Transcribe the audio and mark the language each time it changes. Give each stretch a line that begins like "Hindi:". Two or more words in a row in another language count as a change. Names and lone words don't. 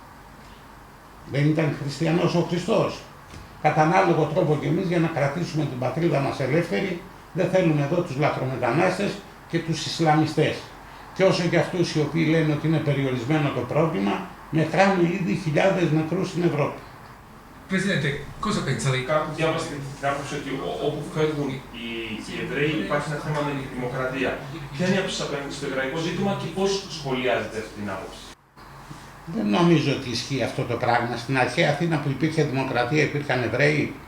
Greek: Δεν ήταν χριστιανός ο Χριστός? Κατά ανάλογο τρόπο και εμείς, για να κρατήσουμε την πατρίδα μας ελεύθερη, δεν θέλουμε εδώ τους λαθρομετανάστες και τους Ισλαμιστές. Και όσο και αυτούς οι οποίοι λένε ότι είναι περιορισμένο το πρόβλημα, μετράμε ήδη χιλιάδες νεκρούς στην Ευρώπη.
Italian: Presidente, cosa pensa lei?
Greek: Κάπου διάβασα την άποψη ότι όπου φεύγουν οι Εβραίοι υπάρχει ένα θέμα με τη δημοκρατία. Ποια είναι η άποψη απέναντι στο εβραϊκό ζήτημα και πώς σχολιάζεται αυτή την άποψη? Δεν νομίζω ότι ισχύει αυτό το πράγμα. Στην αρχαία Αθήνα που υπήρχε δημοκρατία υπήρχαν Εβραίοι?